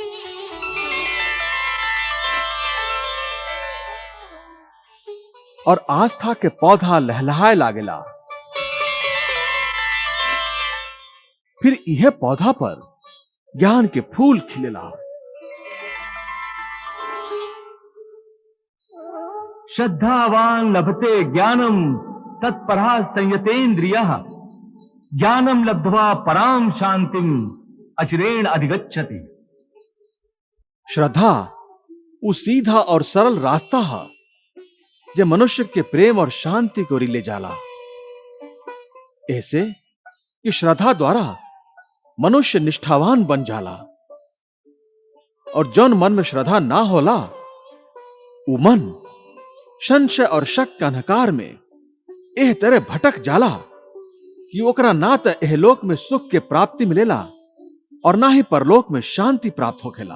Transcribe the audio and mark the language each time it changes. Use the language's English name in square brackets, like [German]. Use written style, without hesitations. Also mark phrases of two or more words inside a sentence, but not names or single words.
[Bhojpuri] और आस्था के पौधा लहलहाए लागेला। फिर यह पौधा पर ज्ञान के फूल खिलेला। [Sanskrit] श्रद्धावान लभते ज्ञानम तत्परा संयतेन्द्रियः ज्ञानम लब्ध्वा पराम शांतिम अचिरेण अधिगच्छति। [Bhojpuri] श्रद्धा वो सीधा और सरल रास्ता है जो मनुष्य के प्रेम और शांति को ले जाला। ऐसे कि श्रद्धा द्वारा मनुष्य निष्ठावान बन जाला। और जौन मन में श्रद्धा ना होला वो मन संशय और शक के अंधकार में एह तरह भटक जाला कि ओकरा ना तो एहलोक में सुख के प्राप्ति मिलेला और ना ही परलोक में शांति प्राप्त होखेला।